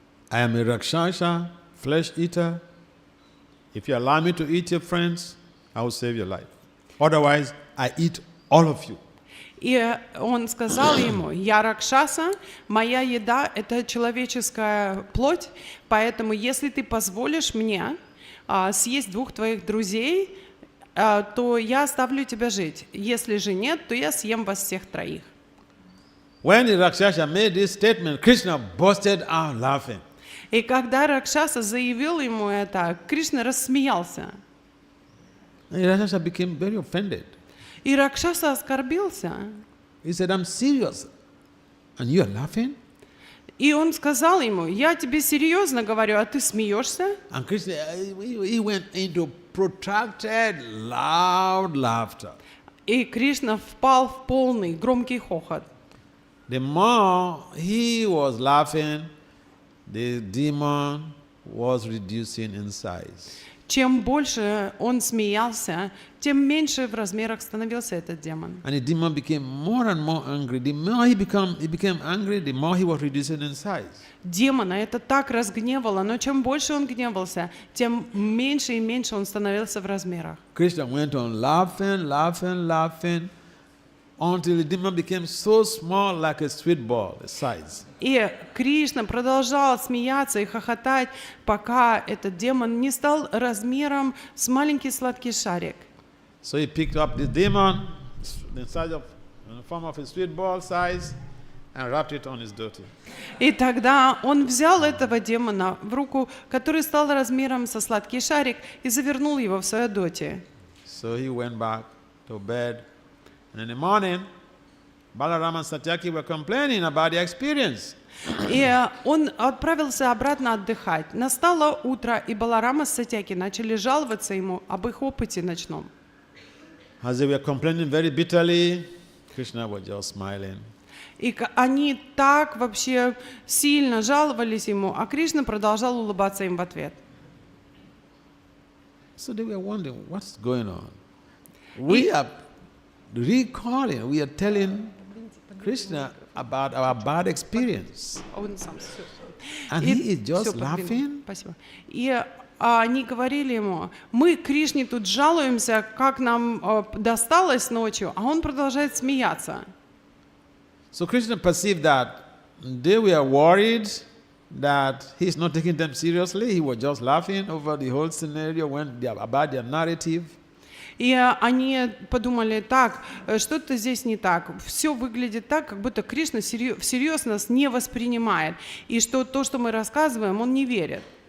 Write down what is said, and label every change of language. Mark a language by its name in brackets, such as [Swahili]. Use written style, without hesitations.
[English] I am a Rakshasa, flesh eater. If you allow me to eat your friends, I will save your life. Otherwise, I eat all of you. [Russian] И он сказал ему: «Я Ракшаса, моя еда – это человеческая плоть, поэтому если ты позволишь мне съесть двух твоих друзей, то я оставлю тебя жить. Если же нет, то я съем вас всех троих». [English] When the Rakshasa made this statement, Krishna busted out laughing. [Russian] И когда Ракшаса заявил ему это, Кришна рассмеялся. [English] And the Rakshasa became very offended. [Russian] И Ракшаса оскорбился. [English] He said, I'm serious. And you are laughing? [Russian] И он сказал ему: «Я тебе серьезно говорю, а ты смеешься?» [English] And Krishna, he went into protracted, loud laughter. [Russian] И Кришна впал в полный громкий хохот. [English] The more he was laughing, the demon was reducing in size. [Russian] Чем больше он смеялся, тем меньше в размерах становился этот демон. [English] And the demon became more and more angry. The more he became angry, the more he was reducing in size. [Russian] Демона это так разгневало, но чем больше он гневался, тем меньше и меньше он становился в размерах. [English] Krishna went on laughing, laughing, laughing, until the demon became so small, like a sweet ball, the size. [Russian] И Кришна продолжал смеяться и хохотать, пока этот демон не стал размером с маленький сладкий шарик. [English] So he picked up the demon in the form of a sweet ball size and wrapped it on his dhoti. [Russian] И тогда он взял этого демона в руку, который стал размером со сладкий шарик, и завернул его в свою доти. [English] So he went back to bed, and in the morning, Balaram and Satyaki were complaining about their experience. [Russian] И он отправился обратно отдыхать. Настало утро, и Баларама с Сатьяки начали жаловаться ему об их опыте ночном. [English] As they were complaining very bitterly, Krishna was just smiling. [Russian] И они так вообще сильно жаловались ему, а Кришна продолжал улыбаться им в ответ. [English] So they were wondering, what's going on? We are recalling, we are telling Krishna about our bad experience. And he is just laughing. [Russian] Спасибо. И они говорили ему: мы Кришне тут жалуемся, как нам досталось ночью, а он продолжает смеяться. [English] So Krishna perceived that they were worried that he's not taking them seriously. He was just laughing over the whole scenario about their narrative. [Russian] И они подумали: так, что-то здесь не так. Все выглядит так, как будто Кришна всерьез нас не воспринимает. И что то, что мы рассказываем, он не верит.